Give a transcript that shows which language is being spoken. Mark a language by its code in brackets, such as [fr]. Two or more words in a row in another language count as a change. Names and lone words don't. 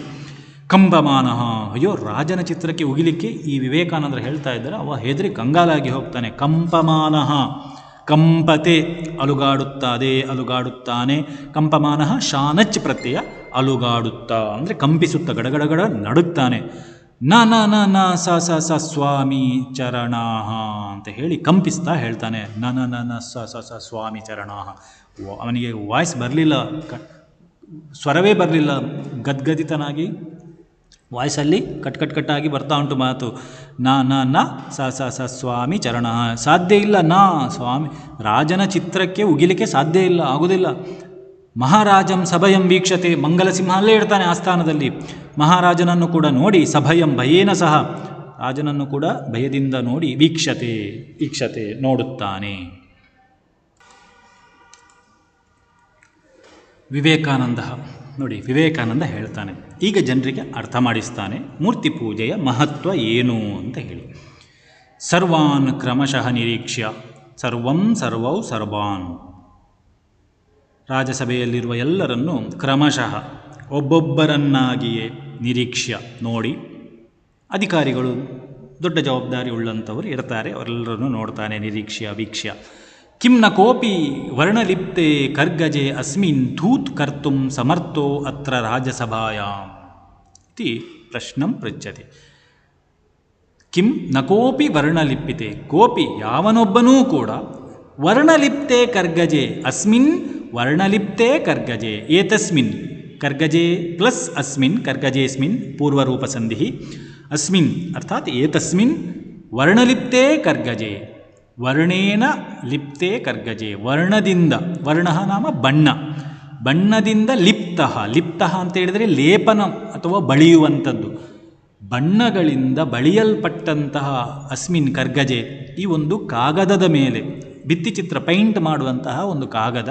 [kn] ಕಂಪಮಾನ, ಅಯ್ಯೋ ರಾಜನ ಚಿತ್ರಕ್ಕೆ ಉಗಿಲಿಕ್ಕೆ ಈ ವಿವೇಕಾನಂದರು ಹೇಳ್ತಾ ಇದ್ದಾರೆ. ಅವ ಹೆದರಿ ಕಂಗಾಲಾಗಿ ಹೋಗ್ತಾನೆ. ಕಂಪಮಾನ, ಕಂಪತೆ ಅಲುಗಾಡುತ್ತದೆ, ಅಲುಗಾಡುತ್ತಾನೆ. ಕಂಪಮಾನ ಶಾನಚ್ ಪ್ರತ್ಯಯ, ಅಲುಗಾಡುತ್ತಾ ಅಂದರೆ ಕಂಪಿಸುತ್ತಾ, ಗಡಗಡಗಡ ನಡುತ್ತಾನೆ. [sa] ನ ನ ನ ನ ಸ ಸ ಸ ಸ್ವಾಮಿ ಚರಣಾಹ [kn] ಅಂತ ಹೇಳಿ ಕಂಪಿಸ್ತಾ ಹೇಳ್ತಾನೆ. [sa] ನ ನ ನ ನ ಸ ಸ ಸ ಸ್ವಾಮಿ ಚರಣಾಹ. [kn] ಅವನಿಗೆ ವಾಯ್ಸ್ ಬರಲಿಲ್ಲ, ಸ್ವರವೇ ಬರಲಿಲ್ಲ, ಗದ್ಗದಿತನಾಗಿ ವಾಯ್ಸಲ್ಲಿ ಕಟ್ಟಾಗಿ ಬರ್ತಾ ಉಂಟು ಮಾತು. [sa] ನ ನ ನ ಸ ಸ ಸ ಸ್ವಾಮಿ ಚರಣ, [kn] ಸಾಧ್ಯ ಇಲ್ಲ. ನಾ ಸ್ವಾಮಿ, ರಾಜನ ಚಿತ್ರಕ್ಕೆ ಉಗಿಲಿಕ್ಕೆ ಸಾಧ್ಯ ಇಲ್ಲ, ಆಗುವುದಿಲ್ಲ. [sa] ಮಹಾರಾಜಂ ಸಭಯಂ ವೀಕ್ಷತೆ, [kn] ಮಂಗಲಸಿಂಹ ಅಲ್ಲೇ ಇಡ್ತಾನೆ ಆಸ್ಥಾನದಲ್ಲಿ. ಮಹಾರಾಜನನ್ನು ಕೂಡ ನೋಡಿ, [sa] ಸಭಯಂ ಭಯೇನ ಸಹ, [kn] ರಾಜನನ್ನು ಕೂಡ ಭಯದಿಂದ ನೋಡಿ, ವೀಕ್ಷತೆ ನೋಡುತ್ತಾನೆ. ವಿವೇಕಾನಂದ ನೋಡಿ, ವಿವೇಕಾನಂದ ಹೇಳ್ತಾನೆ, ಈಗ ಜನರಿಗೆ ಅರ್ಥ ಮಾಡಿಸ್ತಾನೆ ಮೂರ್ತಿ ಪೂಜೆಯ ಮಹತ್ವ ಏನು ಅಂತ ಹೇಳಿ. [sa] ಸರ್ವಾನ್ ಕ್ರಮಶಃ ನಿರೀಕ್ಷ್ಯ, ಸರ್ವಂ ಸರ್ವೌ ಸರ್ವಾನ್. [kn] ರಾಜಸಭೆಯಲ್ಲಿರುವ ಎಲ್ಲರನ್ನೂ ಕ್ರಮಶಃ ಒಬ್ಬೊಬ್ಬರನ್ನಾಗಿಯೇ ನಿರೀಕ್ಷ್ಯ ನೋಡಿ. ಅಧಿಕಾರಿಗಳು ದೊಡ್ಡ ಜವಾಬ್ದಾರಿ ಉಳ್ಳಂಥವರು ಇರ್ತಾರೆ, ಅವರೆಲ್ಲರನ್ನು ನೋಡ್ತಾನೆ. [sa] ನಿರೀಕ್ಷ್ಯ ವೀಕ್ಷ್ಯ. ಕಿಂ ನ ಕೋಪಿ ವರ್ಣಲಿಪ್ತೆ ಕರ್ಗಜೆ ಅಸ್ಮಿನ್ ಥೂತ್ ಕರ್ತುಂ ಸಮರ್ಥೋ ಅತ್ರ ರಾಜಸಭಾಯಾಂ ಇತಿ ಪ್ರಶ್ನಂ ಪೃಚ್ಛತಿ. ಕಿಂ ನ ಕೋಪಿ ವರ್ಣಲಿಪ್ಪಿತೆ, ಕೋಪಿ [kn] ಯಾವನೊಬ್ಬನೂ ಕೂಡ, [sa] ವರ್ಣಲಿಪ್ತೆ ಕರ್ಗಜೆ ಅಸ್ಮಿನ್, ವರ್ಣಲಿಪ್ತೆ ಕರ್ಗಜೆ, ಏತಸ್ಮಿನ್, ಕರ್ಗಜೆ ಪ್ಲಸ್ ಅಸ್ಮಿನ್, ಕರ್ಗಜೆಸ್ಮಿನ್ ಪೂರ್ವರೂಪ ಸಂಧಿ. ಅಸ್ಮಿನ್ ಅರ್ಥಾತ್ ಏತಸ್ಮಿನ್ ವರ್ಣಲಿಪ್ತೆ ಕರ್ಗಜೆ, ವರ್ಣೇನ ಲಿಪ್ತೆ ಕರ್ಗಜೆ, [kn] ವರ್ಣದಿಂದ, [sa] ವರ್ಣ ನಾಮ [kn] ಬಣ್ಣ, ಬಣ್ಣದಿಂದ ಲಿಪ್ತಃ, ಲಿಪ್ತಃ ಅಂತ ಹೇಳಿದರೆ ಲೇಪನ ಅಥವಾ ಬಳಿಯುವಂಥದ್ದು, ಬಣ್ಣಗಳಿಂದ ಬಳಿಯಲ್ಪಟ್ಟಂತಹ [sa] ಅಸ್ಮಿನ್ ಕರ್ಗಜೆ, [kn] ಈ ಒಂದು ಕಾಗದದ ಮೇಲೆ, ಭಿತ್ತಿಚಿತ್ರ ಪೈಂಟ್ ಮಾಡುವಂತಹ ಒಂದು ಕಾಗದ.